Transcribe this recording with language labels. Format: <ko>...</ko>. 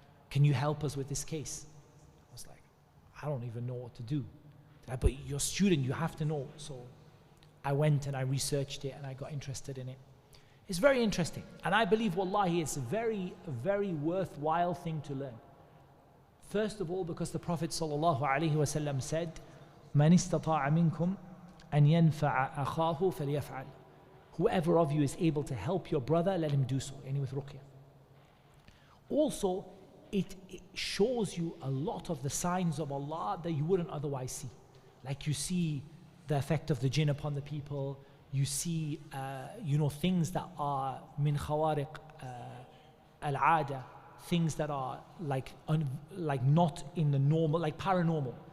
<en>Can you help us with this case? I was like, I don't even know what to do. But you're a student, you have to know. So I went and I researched it and I got interested in it. It's very interesting. And I believe, wallahi, it's a very, very worthwhile thing to learn. First of all, because the Prophet ﷺ said,</en> <ar>مَنِ اسْتَطَاعَ مِنْكُمْ أَنْ يَنْفَعَ أَخَاهُ فَلْيَفْعَلْ.</ar> <en>Whoever of you is able to help your brother, let him do so, any with Ruqya. Also, it shows you a lot of the signs of Allah that you wouldn't otherwise see. Like you see the effect of the jinn upon the people, you see things that are</en> <ar>min khawariq al-ada,</ar> <en>things that are like not in the normal, like paranormal.</en>